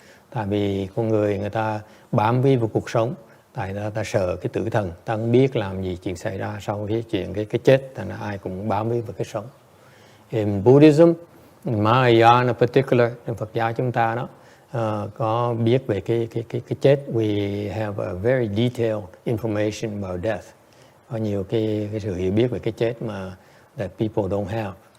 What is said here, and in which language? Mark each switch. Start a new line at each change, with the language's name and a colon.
Vietnamese: Tại vì con người ta bám víu vào cuộc sống, tại ta sợ cái tử thần, ta không biết làm gì chuyện xảy ra sau cái chuyện cái chết, thành ra ai cũng bám víu vào cái sống.
English: In Buddhism, Mahayana particular,
Vietnamese: trong Phật giáo chúng ta đó có biết về cái chết.
English: We have a very detailed information about death.
Vietnamese: Có nhiều cái sự hiểu biết về cái chết mà
English: that people don't have.